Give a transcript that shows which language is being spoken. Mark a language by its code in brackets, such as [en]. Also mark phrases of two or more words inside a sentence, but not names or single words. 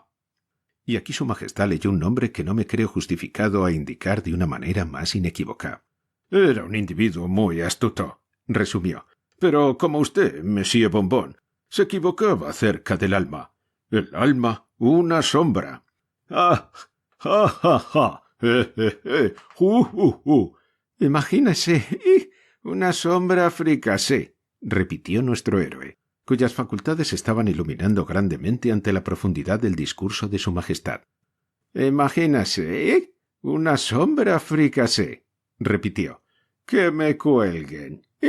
[es] Y aquí su majestad leyó un nombre que no me creo justificado a indicar de una manera más inequívoca. Era un individuo muy astuto, resumió, pero como usted, Monsieur Bombón, se equivocaba acerca del alma. El alma, una sombra. ¡Ah! ¡Ja, ja, ja! Imagínese, una sombra fricasé, repitió nuestro héroe, cuyas facultades estaban iluminando grandemente ante la profundidad del discurso de su majestad. Imagínese, una sombra fricasé, repitió, que me cuelguen.